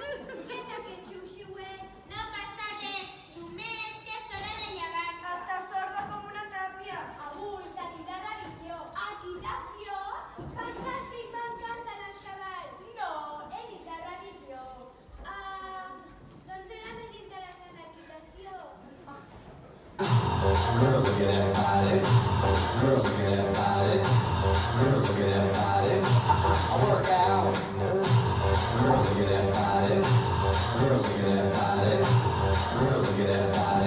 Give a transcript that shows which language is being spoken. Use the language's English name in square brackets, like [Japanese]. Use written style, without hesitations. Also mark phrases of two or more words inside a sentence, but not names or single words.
[Catalan] Què és aquest xiu-xiueig? No passa res, només que és hora de llevar-se. Està sorda com una tàpia. Avui tenim la revisió. Equitació? Fantàstic, m'encanten els cavalls. No, he dit la revisió. Doncs era més interessant l'equitació. [English] Girl, look at that body. Girl, look at that body. Girl, look at that body. I work out. Girl, look at that body. Girl, look at that body. Girl, look at that body.